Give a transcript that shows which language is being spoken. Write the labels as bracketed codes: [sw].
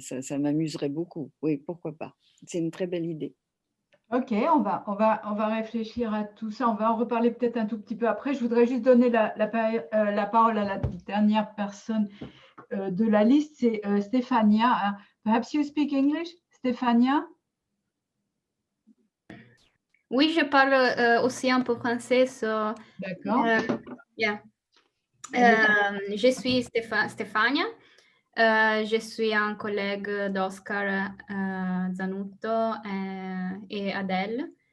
[fr] Ça m'amuserait beaucoup. Oui, pourquoi pas. C'est une très belle idée. Ok, on va réfléchir à tout ça. On va en reparler peut-être un tout petit peu après. Je voudrais juste donner la parole à la dernière personne de la liste, c'est Stéphania. [en] Perhaps you speak English, Stéphania? [fr] Oui, je parle aussi un peu français. D'accord. Yeah. Je suis Stéphania. Je suis un collègue d'Oscar Zanutto et Adèle.